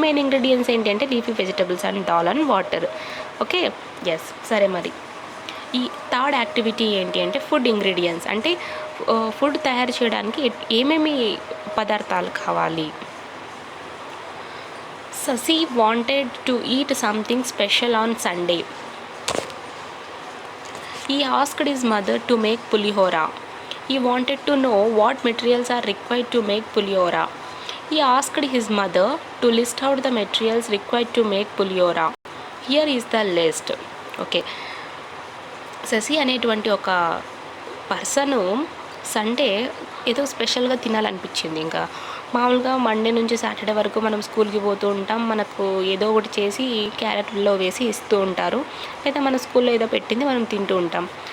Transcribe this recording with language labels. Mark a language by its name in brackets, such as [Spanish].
[Telugu] Main ingredients ఏంటి అంటే leafy vegetables and dal and water. Okay, yes. సరే, మరి ఈ థర్డ్ యాక్టివిటీ ఏంటి అంటే ఫుడ్ ఇంగ్రీడియంట్స్. అంటే ఫుడ్ తయారు చేయడానికి ఏమేమి పదార్థాలు కావాలి. [English] Sasi wanted to eat something special on Sunday. He asked his mother to make pulihora. He wanted to know what materials are required to make pulihora. He asked his mother to list out the materials required to make pulihora. Here is the list. [Telugu] Okay, Shashi అనేటువంటి ఒక person Sunday ఏదో స్పెషల్గా తినాలనిపించింది. ఇంకా మామూలుగా Monday నుంచి Saturday వరకు మనం స్కూల్కి పోతూ ఉంటాం, మనకు ఏదో ఒకటి చేసి క్యారెట్లో వేసి ఇస్తూ ఉంటారు, లేదా మన స్కూల్లో ఏదో పెట్టింది మనం తింటూ ఉంటాం.